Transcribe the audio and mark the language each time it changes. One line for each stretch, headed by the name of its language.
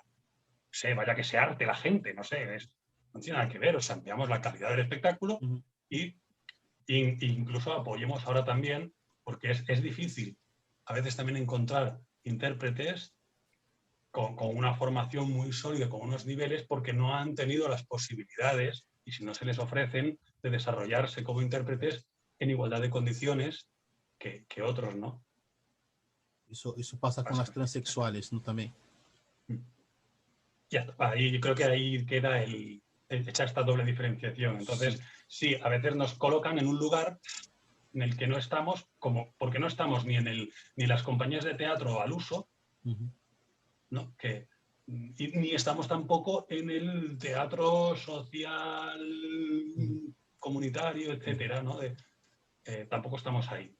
Spanish: No sé, vaya que se arte la gente, no sé, no tiene nada que ver. O sea, ampliamos la calidad del espectáculo y incluso apoyemos ahora también, porque es difícil a veces también encontrar intérpretes con una formación muy sólida, con unos niveles, porque no han tenido las posibilidades, y si no se les ofrecen, de desarrollarse como intérpretes en igualdad de condiciones que otros, ¿no?
Portuguese: Isso passa com as transexuais, não também?
Spanish: Ya está. Ahí, yo creo que ahí queda hecha esta doble diferenciación. Entonces, sí, a veces nos colocan en un lugar en el que no estamos, porque no estamos ni las compañías de teatro al uso, ¿no? Ni estamos tampoco en el teatro social, comunitario, etcétera, ¿no? Tampoco estamos ahí.